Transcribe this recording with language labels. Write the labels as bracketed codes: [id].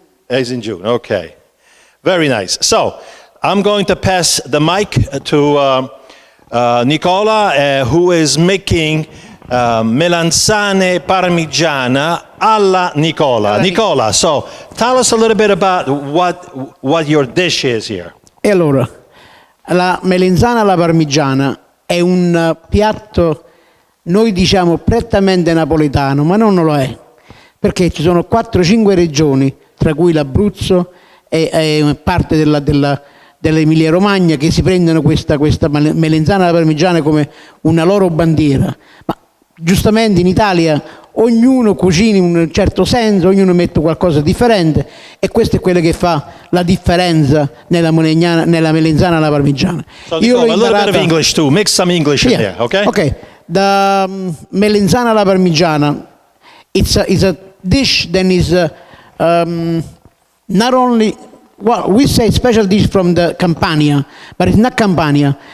[en] It's in June, okay. Very nice. So, I'm going to pass the mic to Nicola, who is making melanzane parmigiana alla Nicola. Nicola, so tell us a little bit about what your dish is here. [it] E allora, la melanzana alla parmigiana è un piatto, noi diciamo, prettamente napoletano, ma non lo è. Perché ci sono 4-5 regioni, tra cui l'Abruzzo e parte dell'Emilia Romagna, che si prendono questa melanzana alla parmigiana come una loro bandiera. Ma giustamente in Italia ognuno cucina in un certo senso, ognuno mette qualcosa di differente, e questo è quello che fa la differenza nella melanzana alla parmigiana. [en] So Nicola, a little bit of English too, mix some English in there, okay? Okay, the melanzana alla parmigiana, it's a dish that is not only, well, we say special dish from the Campania, but it's not Campania.